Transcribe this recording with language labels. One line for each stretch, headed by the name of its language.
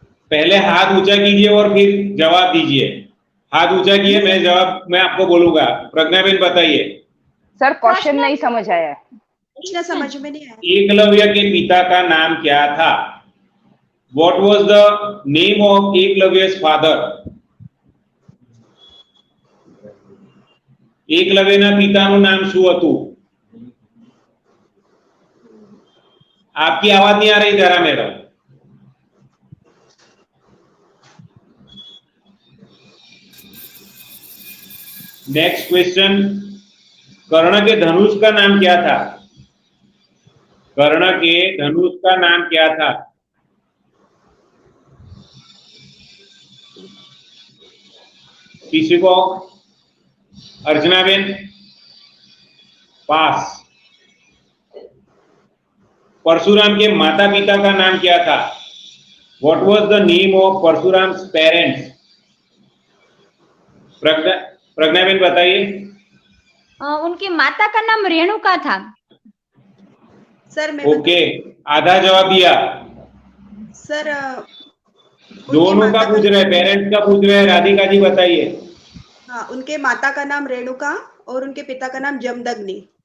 Hindi: पहले हाथ ऊंचा कीजिए और फिर जवाब दीजिए। हाथ ऊंचा किए, मैं आपको बोलूंगा। प्रज्ञाबेन बताइए। सर क्वेश्चन नहीं समझ आया है। प्रश्न समझ में नहीं आया। एकलव्य के पिता का नाम क्या था?
English: What was the name of Eklavya's father?
Gujarati: એકલવ્યના પિતાનું નામ શું હતું?
Hindi: आपकी आवाज नहीं आ रही जरा मैडम। नेक्स्ट क्वेश्चन, कर्ण के धनुष का नाम क्या था? कर्ण के धनुष का नाम क्या था? किसी को? अर्चना बेन, पास। परशुराम के माता पिता का नाम क्या था?
English: What was the name of Parshuram's parents?
Hindi: Pragya Ben बताइए। उनकी माता का नाम रेणुका था। सर मैं ओके, आधा जवाब दिया। सर दोनों का पूछ रहे, पेरेंट्स का पूछ रहे हैं। राधिका जी बताइए। हाँ, उनके माता का नाम रेणुका और उनके पिता का नाम जमदग्नि।